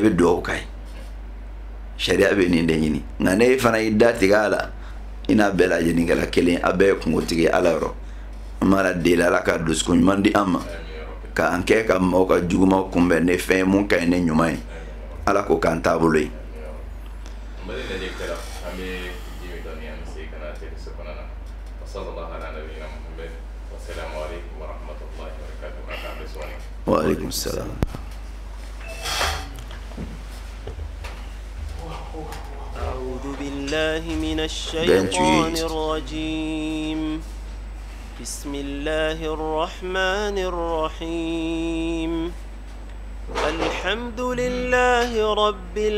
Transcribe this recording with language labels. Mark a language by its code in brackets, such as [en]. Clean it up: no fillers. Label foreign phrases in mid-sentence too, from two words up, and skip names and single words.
[bm] bɛ dugawu k'a ye sariya bɛ nin de ɲini nka ne fana y'i da tigɛ a la i n'a bɛɛ lajɛlen kɛla kelen a bɛɛ ye kungotigi ye ala yɔrɔ an b'a deli ala ka dusukun ɲuman di an ma k'an kɛ ka maaw ka jugumaw kunbɛn ni fɛn ye mun ka ɲi ni ɲuman ye ala ko k'an taabolo ye [ar] وعليكم السلام. أعوذ بالله من الشيطان الرجيم بسم الله الرحمن الرحيم الحمد لله رب